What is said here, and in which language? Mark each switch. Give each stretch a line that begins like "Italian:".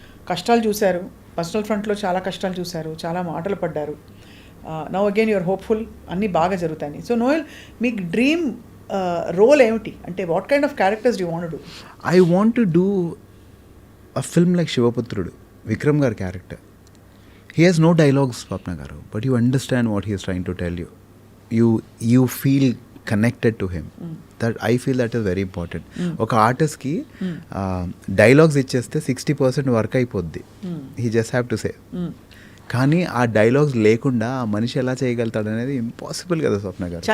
Telugu: కష్టాలు చూశారు, పర్సనల్ ఫ్రంట్లో చాలా కష్టాలు చూశారు, చాలా మాటలు పడ్డారు.
English: now again you're hopeful,
Telugu: అన్నీ బాగా జరుగుతాయి. సో నోయల్, మీకు డ్రీమ్ రోల్ ఏమిటి? అంటే
English: What kind of characters you want to do? I want to do a film like Sivaputrudu, Vikram గారి character. He has no dialogues, Swapna Garu, but you understand what he is trying to tell you. You feel connected to him. That I feel that is very important.
Telugu: ఒక ఆర్టిస్ట్కి dialogues ఇచ్చేస్తే 60% work అయిపోద్ది.
English: He just have to say.
Telugu: కానీ ఆ dialogues లేకుండా ఆ మనిషి ఎలా చేయగలుగుతాడు అనేది ఇంపాసిబుల్ కదా స్వప్న గారు.